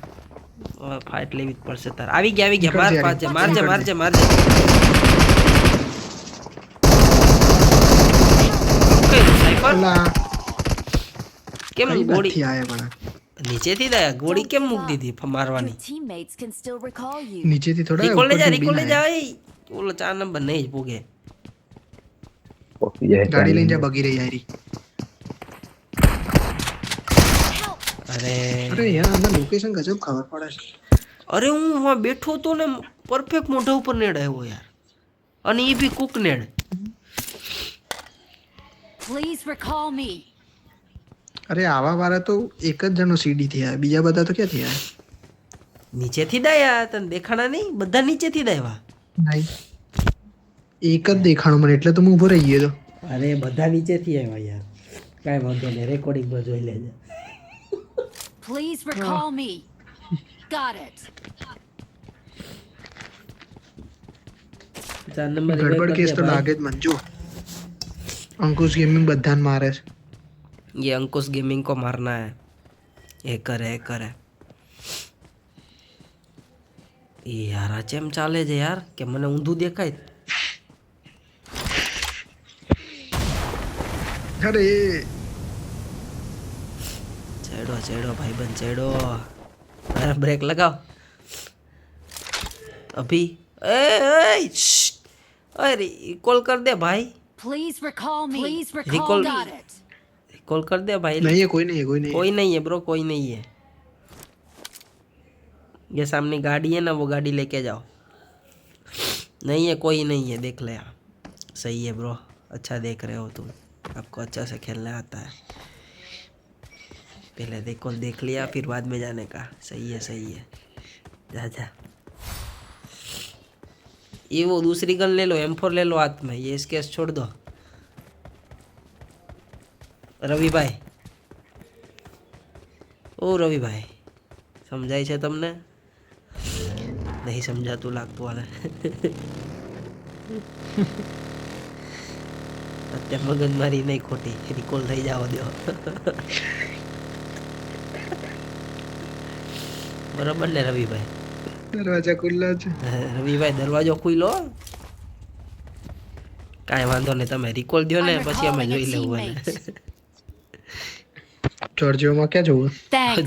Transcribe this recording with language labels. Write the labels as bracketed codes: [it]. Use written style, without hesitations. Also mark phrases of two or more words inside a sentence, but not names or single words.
[gu] હવે ફાઇટ લેવી જ પડશે તાર. આવી ગયા આવી ગયા, માર નીકળજે, પાછે, નીકળજે. મારજે મારજે મારજે. ઓકે સાયફર પેલા કેમ કઈ ગોળી બાજુથી આયા પણ નીચેથી જ આયા? ગોળી કેમ મૂકી દીધી [en] Your [gu] મારવાની? [en] teammates can still recall you. [gu] નીચેથી થોડા રિકોલ લે જા, ઉપરથી રિકોલ લે ઉડીને જા. આયા. ઓલો 4 નંબર નહીં જ પૂગે. પહોંચી જાય ગાડી લઈને જા બગી રહી યારી અરે અરે યાર આના લોકેશન ગજબ ખબર પડે છે અરે હું વहाँ બેઠો તો ને પરફેક્ટ મોઢા ઉપર નેડ આવ્યો યાર, અને એ બી કુક નેડ. [en] Please recall me. [gu] અરે આવા વાળા તો એક જ જણો સીડી થી આયા, બીજા બધા તો ક્યાંથી આયા? નીચેથી દાયા તને દેખાણા નહીં? બધા નીચેથી દાયવા. નહીં એક જ દેખાણું મને, એટલે તો હું ઊભો રહી ગયો તો. અરે બધા નીચેથી આવ્યા યાર. કાંઈ વાંધો નહીં, રેકોર્ડિંગમાં જોઈ લેજે. [en] Please recall me. Got it. [gu] 4 નંબર ગડબડ કેસ તો લાગે જ મને. જો અંકુશ ગેમિંગ બધાને મારે છે. [hi] ये अंकुश गेमिंग को मारना है. हैकर है. [gu] એ યાર આ ચેમ ચાલે છે યાર કે મને ઊંધું દેખાય? અરે ચેડો ભાઈબંધ ચેડો. અરે બ્રેક લગાવ અભી. [hi] ए अरे कॉल कर दे भाई, [en] Please recall me. Please recall Recall- me. Got it. [hi] कॉल कर दे भाई. नहीं है, कोई नहीं है, कोई नहीं है. कोई नहीं है ब्रो, कोई नहीं है. ये सामने गाड़ी है ना, वो गाड़ी लेके जाओ. नहीं है, कोई नहीं है, देख ले आप. सही है ब्रो, अच्छा देख रहे हो तुम, आपको अच्छा से खेलना आता है. पहले देखो, देख लिया फिर बाद में जाने का. सही है. जा जा. ये वो दूसरी गन ले लो, M4 ले लो हाथ में, ये स्केच छोड़ दो. [gu] રવિભાઈ, ઓ રવિભાઈ, સમજાય છે તમને? નહીં સમજાતું લાગતું આને. અત્યારે મગજમારી નહીં ખોટી, રિકોલ થઈ જવા દો. બરાબર ને રવિભાઈ? દરવાજા ખુલ્લા છે. રવિભાઈ દરવાજો ખુલ્લો. કાંઈ વાંધો નહીં, તમે રિકોલ દો ને, [en] I'm [gu] પછી અમે [en] recalling a [gu] જોઈ લેવું. [en] teammate. [gu] જોર્જિયોમાં ક્યાં જવું? [en] Thanks.